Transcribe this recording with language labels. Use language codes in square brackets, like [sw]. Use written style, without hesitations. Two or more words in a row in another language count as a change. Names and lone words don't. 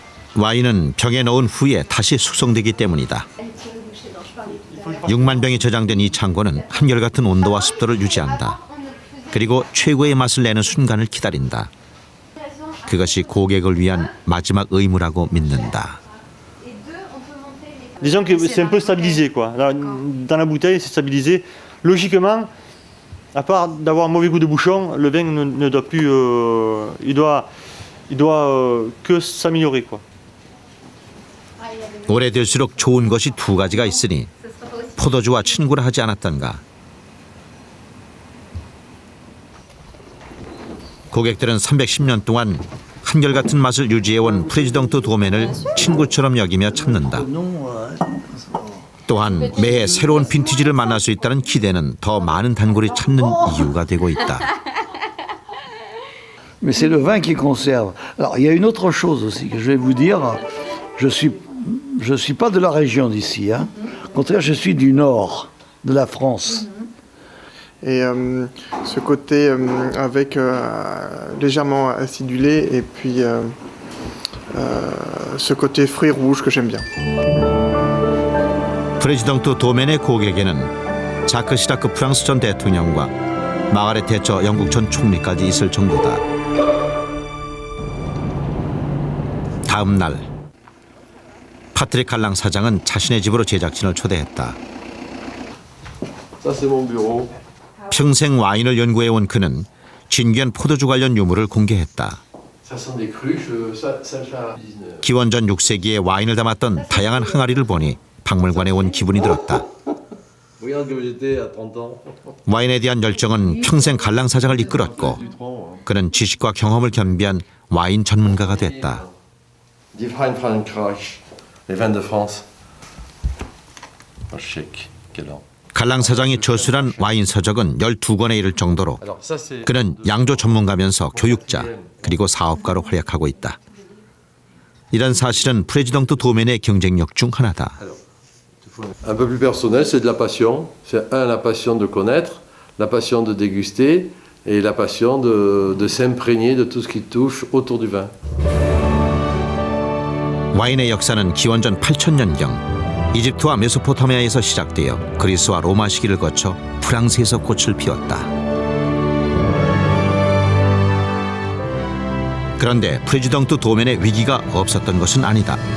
[ko] 와인은 병에 넣은 후에 다시 숙성되기 때문이다. 6만 병이 저장된 이 창고는 한결같은 온도와 습도를 유지한다. 그리고 최고의 맛을 내는 순간을 기다린다. 그것이 고객을 위한 마지막 의무라고 믿는다. [fr] Disons que c'est un peu stabilisé, quoi. Dans la bouteille, c'est stabilisé. Logiquement, à part d'avoir un mauvais goût de bouchon, le vin ne doit plus, il doit que s'améliorer, quoi. [ko] 오래될수록 좋은 것이 두 가지가 있으니 포도주와 친구를 하지 않았던가. 고객들은 310년 동안 한결같은 맛을 유지해온 프레지덩트 도멘을 친구처럼 여기며 찾는다. 또한 매해 새로운 빈티지를 만날 수 있다는 기대는 더 많은 단골이 찾는 이유가 되고 있다. [fr] Mais c'est le vin qui conserve. Alors, il y a une autre chose aussi que je vais vous dire. Je suis pas de la région d'ici. Hein. Au contraire, je suis du nord de la France. Et ce côté avec légèrement acidulé et puis ce côté fruits rouges que j'aime bien. [ko] 프레지덩트 도멘의 고객에는 자크 시라크 프랑스 전 대통령과 마가렛 대처 영국 전 총리까지 있을 정도다. 다음 날 파트릭 칼랑 사장은 자신의 집으로 제작진을 초대했다. [fr] Ça, c'est mon bureau. [ko] 평생 와인을 연구해온 그는 진귀한 포도주 관련 유물을 공개했다. [fr] Ça sent des cruches, ça. [ko] 기원전 6세기에 와인을 담았던 다양한 항아리를 보니 박물관에 온 기분이 들었다. 와인에 대한 열정은 평생 갈랑 사장을 이끌었고 그는 지식과 경험을 겸비한 와인 전문가가 됐다. 갈랑 사장이 저술한 와인 서적은 12권에 이를 정도로 그는 양조 전문가면서 교육자 그리고 사업가로 활약하고 있다. 이런 사실은 프레지덩트 도멘의 경쟁력 중 하나다. [fr] Un peu plus personnel, c'est de la passion. C'est la passion de connaître, la passion de déguster et la passion de s'imprégner de tout ce qui touche autour du vin. [ko] 와인의 역사는 기원전 8000년경 이집트와 메소포타미아에서 시작되어 그리스와 로마 시기를 거쳐 프랑스에서 꽃을 피웠다. 그런데 프레지덩트 도멘의 위기가 없었던 것은 아니다.